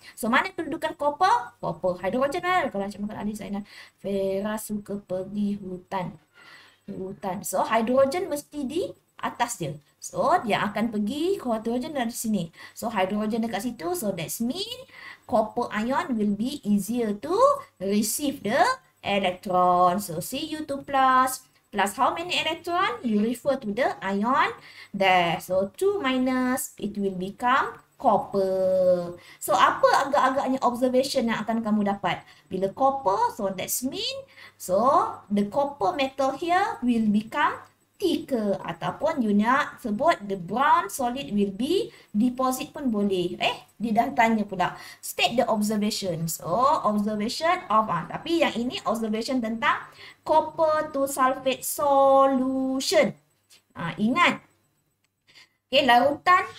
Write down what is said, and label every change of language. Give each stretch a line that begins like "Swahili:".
Malay: So, mana kedudukan copper? Copper, hydrogen lah. Kalau nak makan Ali, Zainal, Fera suka pergi hutan. So, hydrogen mesti di atas dia. So, dia akan pergi hydrogen dari sini. So, hydrogen dekat situ.
English: So, that's mean copper ion will be easier to receive the electron. So, Cu2 plus how many electron? You refer to the ion there. So, 2 minus, it will become copper.
Malay: So, apa agak-agaknya observation yang akan kamu dapat?
English: Bila copper, so that's mean, so the copper metal here will become thicker.
Malay: Ataupun you nak sebut
English: the brown solid will be deposit
Malay: pun boleh. Dia dah tanya pula.
English: State the observation. So, observation of,
Malay: tapi yang ini
English: observation tentang copper to sulfate solution.
Malay: Ingat.
English: Okay, larutan.